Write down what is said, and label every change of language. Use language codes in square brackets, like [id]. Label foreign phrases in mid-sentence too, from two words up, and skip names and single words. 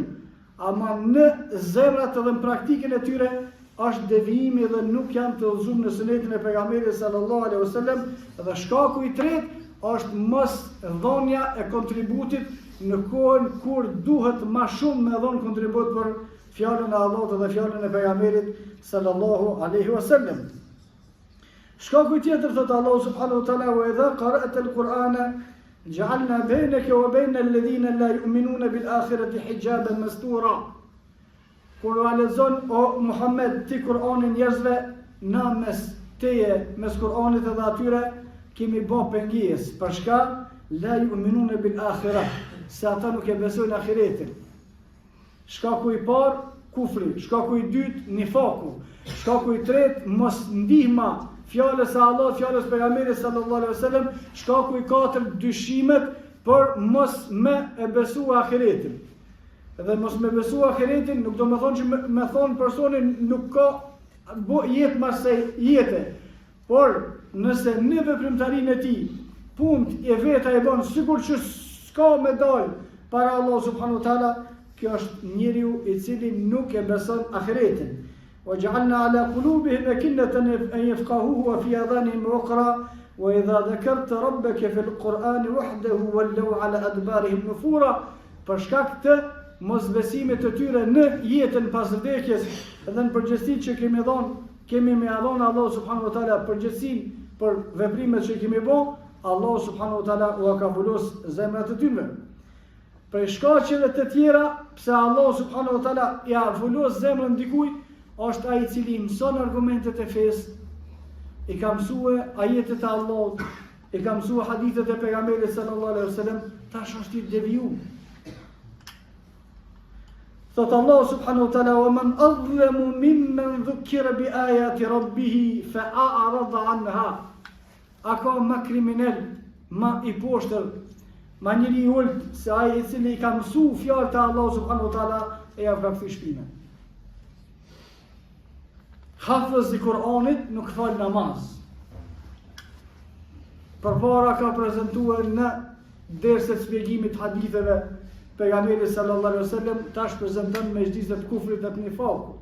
[sq] Ama në zemrat dhe në praktikën e tyre është devijimi dhe nuk janë të udhëzuar në sunetin e pejgamberit [ar] صلى الله عليه وسلم, [sq] dhe shkaku i tretë është mos dhënia e kontributit në kohën kur duhet më shumë me dhënë kontribut për fjalën e Allahut dhe fjalën e pejgamberit [ar] صلى الله عليه وسلم. [sq] Shkaku tjetër thot Allahu [ar] سبحانه وتعالى: "وإذا قرأت القرآن جعلنا بينك وبين الذين لا يؤمنون بالآخرة حجابا مستورا." [sq] Kur u lexon o Muhammed ti Kur'anin njerëzve, na mes teje, mes Kur'anit edhe atyre kemi bë pengesë. Për shka? [ar] لا يؤمنون بالآخرة, [sq] se ata nuk e besojnë ahiretin. Shkaku i parë, kufri. Shkaku i dytë, nifaku. Shkaku i tretë, mos ndihma fjalës së Allahut, fjalës së pejgamberit [ar] صلى الله عليه وسلم. [sq] Shkaku i katërt, dyshimet për mos me e besu ahiretin. Dhe mos me besu ahiretin nuk do me thonë që me thonë personin nuk ka jetë masej jetë. Por nëse në veprimtarinë e tij punt e veta e bën sikur që s'ka me dalë para Allah [ar] سبحانه وتعالى, [sq] kjo është njeriu i cili nuk e beson ahiretin. [ar] وجعلنا على قلوبهم أكنة أن يفقهوه وفي آذانهم وقرا وإذا ذكرت ربك في القرآن وحده ولوا على أدبارهم نفورا. [sq] Për shkak të mosbesimit të tyre në jetën pas vdekjes dhe në përgjegjësinë që kemi me dhënë Allah [ar] سبحانه وتعالى [sq] përgjegjësinë për veprimet që kemi bërë, Allah [ar] سبحانه وتعالى [sq] u ka vulos zemrat e tyre. Për shkaqeve të tjera pse Allah [ar] سبحانه وتعالى [sq] ja vulos zemrën dikujt, është ai i cili mëson argumentet e fesë, i ka mësue ajetet e Allahut, i ka mësue hadithet e pejgamberit [ar] صلى الله عليه وسلم, [sq] tash është i devijuar. [ar] Thot Allah سبحانه وتعالى: "ومن أظلم ممن ذكر بآيات ربه فأعرض عنها." [sq] A ka më kriminal, më i poshtër, më njëri i ulët se ai i cili i ka mësu fjalët e Allah [ar] سبحانه وتعالى [sq] e ja ka kthy shpinën. Hafëz i Kur'anit nuk fal namaz. Përpara ka prezantuar në derset shpjegimit haditheve pejgamberi [ar] صلى الله عليه وسلم, [sq] tash prezanton me xhdizet e kufrit dhe të nifakut.